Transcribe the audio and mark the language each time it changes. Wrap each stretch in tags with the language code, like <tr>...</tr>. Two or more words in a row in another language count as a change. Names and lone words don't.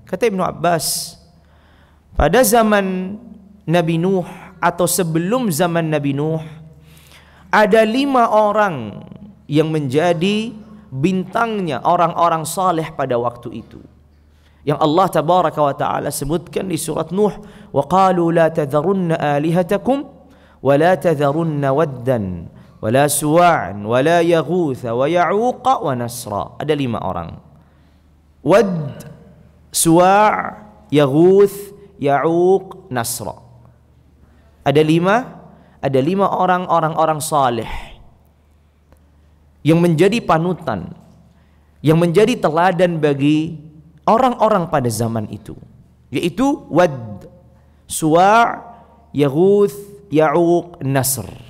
<id>Kata Ibnu Abbas, pada zaman Nabi Nuh atau sebelum zaman Nabi Nuh, ada 5 orang yang menjadi bintangnya orang-orang saleh pada waktu itu, yang Allah</id> <ar>تبارك وتعالى</ar> <id>sebutkan di surat Nuh,</id> <ar>وقالوا لا تذرن آلهتكم ولا تذرن ودا ولا سواعا ولا يغوث ويعوق ونسرا.</ar> <id>Ada 5 orang, Wad, Suwa', Yaghuth, Ya'uq, Nasra. Ada 5 orang saleh yang menjadi panutan, yang menjadi teladan bagi orang-orang pada zaman itu, yaitu Wad, Suwa', Yaghuth, Ya'uq, Nasr.</id>